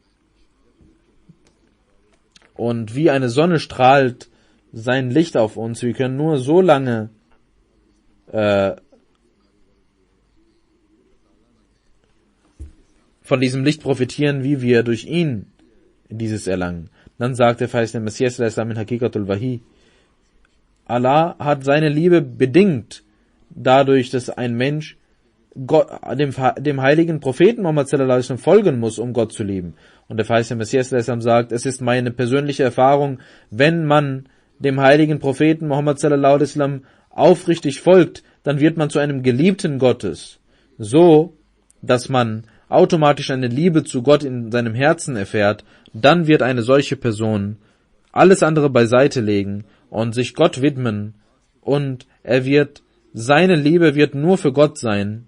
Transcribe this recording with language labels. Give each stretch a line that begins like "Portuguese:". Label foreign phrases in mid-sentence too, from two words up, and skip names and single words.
German: Und wie eine Sonne strahlt sein Licht auf uns, wir können nur so lange von diesem Licht profitieren, wie wir durch ihn dieses erlangen. Dann sagt der verheißene Messias al-Islam in Haqiqatul Wahi, Allah hat seine Liebe bedingt dadurch, dass ein Mensch dem heiligen Propheten Muhammad
Arabic: صلى الله عليه وسلم
German: folgen muss, um Gott zu lieben. Und der verheißene Messias al-Islam sagt, es ist meine persönliche Erfahrung, wenn man dem heiligen Propheten Muhammad
Arabic: صلى الله عليه وسلم
German: aufrichtig folgt, dann wird man zu einem Geliebten Gottes, so dass man automatisch eine Liebe zu Gott in seinem Herzen erfährt. Dann wird eine solche Person alles andere beiseite legen und sich Gott widmen, und seine Liebe wird nur für Gott sein.